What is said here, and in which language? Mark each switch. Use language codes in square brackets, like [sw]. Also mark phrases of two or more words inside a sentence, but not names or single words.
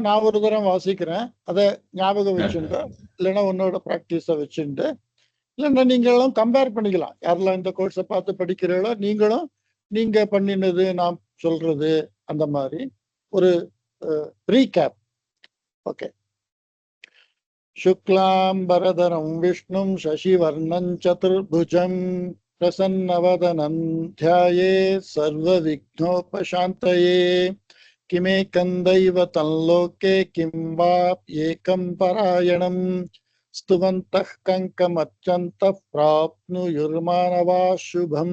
[ta] நான் ஒரு தரம் வாசிக்கிறேன், அதை ஞாபகம் வச்சுட்டு, இல்லைன்னா உன்னோட ப்ராக்டிஸை வச்சுட்டு, இல்லைன்னா நீங்களும் கம்பேர் பண்ணிக்கலாம். யாரெல்லாம் இந்த கோர்ஸை பார்த்து படிக்கிறீங்களோ நீங்களும் நீங்கள் பண்ணினது நான் சொல்றது அந்த மாதிரி ஒரு ரீகேப். ஓகே. [sa] शुक्लांबरधरं विष्णुं शशिवर्णं चतुर्भुजं प्रसन्नवदनं ध्यायेत् सर्वविघ्नोपशान्तये। किमेकं दैवतं लोके किं वा एकं परायणं स्तुवन्तः कङ्कमर्चन्तः प्राप्नुयुर्मानवाः शुभं।